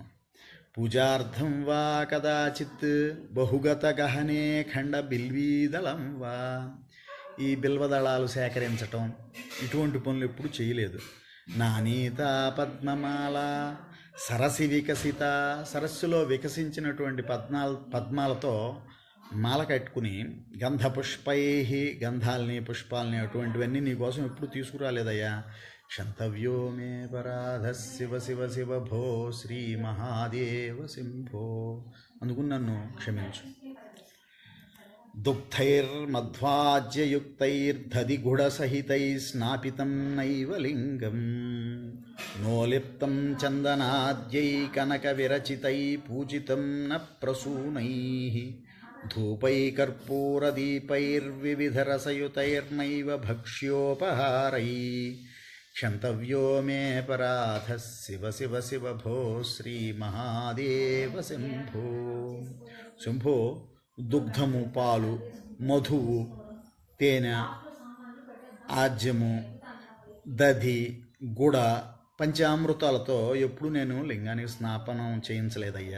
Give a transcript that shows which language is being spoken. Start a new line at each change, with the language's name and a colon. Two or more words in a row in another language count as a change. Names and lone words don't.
Sanskrit: పూజార్థం వా కదాచిత్ బహుగత గహనే ఖండ బిల్వీదళం వా,
Telugu: ఈ బిల్వదళాలు సేకరించటం, ఇటువంటి పనులు ఎప్పుడు చేయలేదు.
Sanskrit: నానీత పద్మమాల సరసి వికసిత,
Telugu: సరస్సులో వికసించినటువంటి పద్మాలతో మాల కట్టుకుని, గంధపుష్పై, గంధాలని పుష్పాలని అటువంటివన్నీ నీకోసం ఎప్పుడు తీసుకురాలేదయ్యా.
Sanskrit: क्षन्तव्यो मे पराधः शिव शिव शिव भो శ్రీమహాదేవ శంభో.
Telugu: అందుకు నన్ను క్షమించు.
Sanskrit: दुग्धैर्मध्वाज्ययुक्तैर्दधिगुडसहितैः नैव लिङ्गं नोलिप्तं चन्दनाद्यै कनकविरचितैः पूजितं न प्रसूनैः धूपैकर्पूरदीपैर्विविधरसयुतैर्नैव भक्ष्योपहारैः क्षन्तव्यो मे पराधः शिव शिव शिव भो శ్రీమహాదేవ శంభో.
Telugu: శంభో, దుగ్ధము, పాలు, మధువు, తేనె, ఆజ్యము, దధి, గుడ, పంచామృతాలతో ఎప్పుడు నేను లింగానికి స్నాపనం చేయించలేదయ్యా.